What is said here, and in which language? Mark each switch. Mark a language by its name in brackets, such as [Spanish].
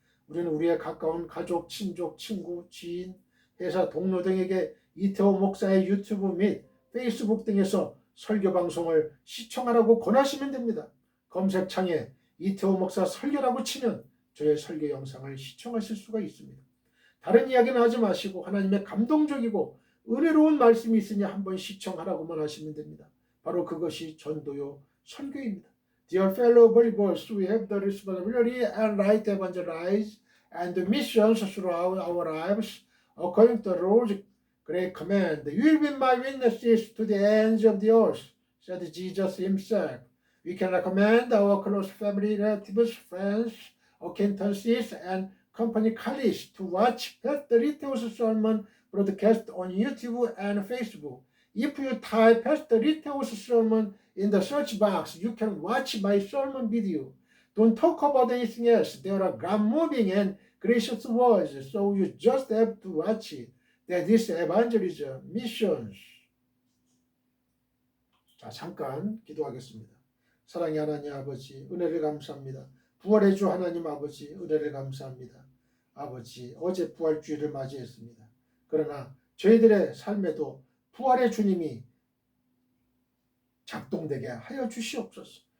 [Korean] 우리는 우리의 가까운 가족, 친족, 친구, 지인, 회사 동료 등에게 이태호 목사의 유튜브 및 페이스북 등에서 설교 방송을 시청하라고 권하시면 됩니다. 검색창에 이태호 목사 설교라고 치면 저의 설교 영상을 시청하실 수가 있습니다. 다른 이야기는 하지 마시고 하나님의 감동적이고 은혜로운 말씀이 있으니 한번 시청하라고만 하시면 됩니다. 바로 그것이 전도요 선교입니다. [English] Dear fellow believers, we have the responsibility and right to evangelize and the missions throughout our lives according to the Lord's great command. You will be my witnesses to the ends of the earth, said Jesus himself. We can recommend our close family, relatives, friends, acquaintances, and company colleagues to watch Pastor Riteo's sermon broadcast on YouTube and Facebook. If you type Pastor Riteo's sermon in the search box, you can watch my sermon video. Don't talk about anything else. There are God-moving and gracious words, so you just have to watch it. That is evangelism, missions. [Korean] 자, 잠깐 기도하겠습니다. 사랑의 하나님 아버지, 은혜를 감사합니다. 부활의 주 하나님 아버지, 은혜를 감사합니다. 아버지, 어제 부활주의를 맞이했습니다. 그러나 저희들의 삶에도 부활의 주님이 작동되게 하여 주시옵소서.